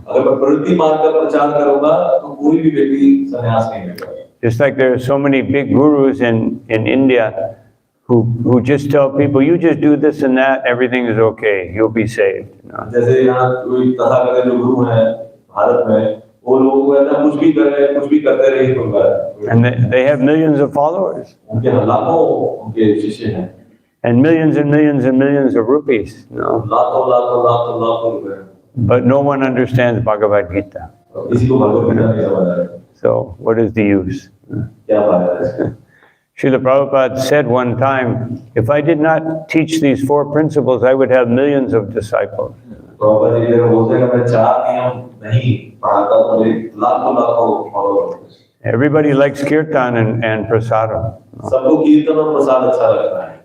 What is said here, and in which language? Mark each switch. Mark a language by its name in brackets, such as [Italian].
[Hindi] अगर मैं प्रवृत्ति मार्ग का प्रचार करूंगा तो कोई भी व्यक्ति संन्यास नहीं लेगा। [English] Just like there are so many big gurus in India who just tell people, you just do this and that, everything is okay, you'll be saved. No. [Hindi] जैसे यहाँ कोई तथागत जो गुरु हैं भारत में, वो लोग कहते हैं कुछ भी करें, कुछ भी करते रहिए होगा। [English] And they have millions of followers. [Hindi] उनके लाखों उनके शिष्य हैं। [English] And millions and millions and millions of rupees. No. [Hindi] लाखों लाखों लाखों लाखों रुपए। [English] But no one understands Bhagavad Gita. [Hindi] किसी को भगवद गीता नहीं समझ आ रहा। [English] So what is the use? [Hindi] क्या फायदा है? [English] Srila Prabhupada said one time, if I did not teach these 4 principles, I would have millions of disciples. [Hindi] Prabhupada ji ने बोलते हैं कि मैं 4 नियम नहीं पढ़ाता तो मेरे लाखों लाखों followers. [English] Everybody likes kirtan and prasadam. [Hindi] सबको कीर्तन और प्रसाद अच्छा लगता है।